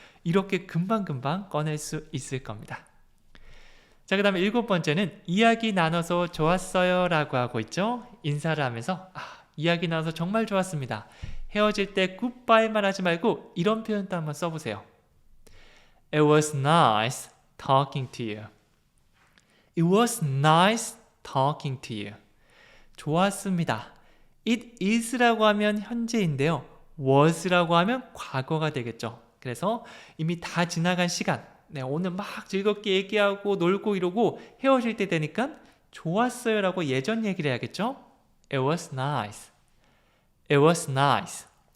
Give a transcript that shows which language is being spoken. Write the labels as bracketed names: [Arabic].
[Korean] 이렇게 금방금방 꺼낼 수 있을 겁니다. 자, 그 다음에 7번째는 이야기 나눠서 좋았어요 라고 하고 있죠. 인사를 하면서 이야기 나눠서 정말 좋았습니다. 헤어질 때 굿바이만 하지 말고 이런 표현도 한번 써보세요. [English] It was nice talking to you. It was nice talking to you. [Korean] 좋았습니다. It is라고 하면 현재인데요. was라고 하면 과거가 되겠죠. 그래서 이미 다 지나간 시간, 오늘 막 즐겁게 얘기하고 놀고 이러고 헤어질 때 되니까 좋았어요 라고 예전 얘기를 해야겠죠. [English] It was nice. It was nice.